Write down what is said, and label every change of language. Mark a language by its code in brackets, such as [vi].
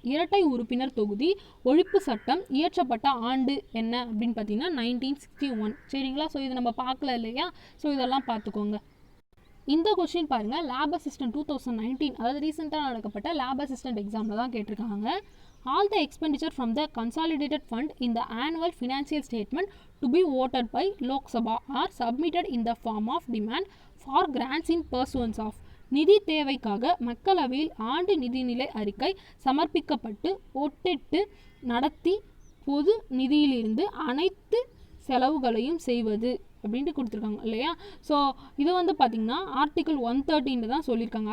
[ta] இரட்டை உறுப்பினர் தொகுதி ஒழிப்பு சட்டம் இயற்றப்பட்ட ஆண்டு என்ன அப்படின்னு பார்த்தீங்கன்னா 1961. சரிங்களா. ஸோ இது நம்ம பார்க்கல இல்லையா. ஸோ இதெல்லாம் பார்த்துக்கோங்க. இந்த கொஸ்டின் பாருங்கள், லேப் அசிஸ்டன்ட் 2019 அதாவது ரீசெண்டாக நடக்கப்பட்ட லேப் அசிஸ்டன்ட் எக்ஸாமில் தான் கேட்டிருக்காங்க. [en] All the expenditure from the consolidated fund in the annual financial statement to be voted by Lok Sabha are submitted in the form of demand for grants in pursuance of. [ta] நிதி தேவைக்காக மக்களவையில் ஆண்டு நிதிநிலை அறிக்கை சமர்ப்பிக்கப்பட்டு ஒட்டிட்டு நடத்தி பொது நிதியிலிருந்து அனைத்து செலவுகளையும் செய்வது அப்படின்ட்டு கொடுத்துருக்காங்க இல்லையா. ஸோ இது வந்து பார்த்திங்கன்னா ஆர்டிகிள் 113 தான் சொல்லியிருக்காங்க.